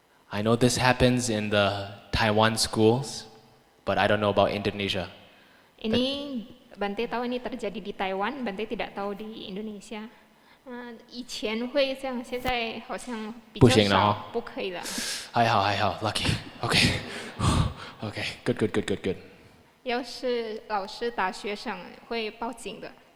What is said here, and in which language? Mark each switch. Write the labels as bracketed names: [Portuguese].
[English] I know this happens in the Taiwan schools, but I don't know about Indonesia. [Indonesian] ini Bante tahu ini terjadi di Taiwan, Bante tidak tahu di Indonesia. [Chinese] 以前会这样，现在好像比不较少行了哦，不可以了。 [English] 还好 lucky. Okay. Okay, good. [Chinese] 要是老师打学生会报警的。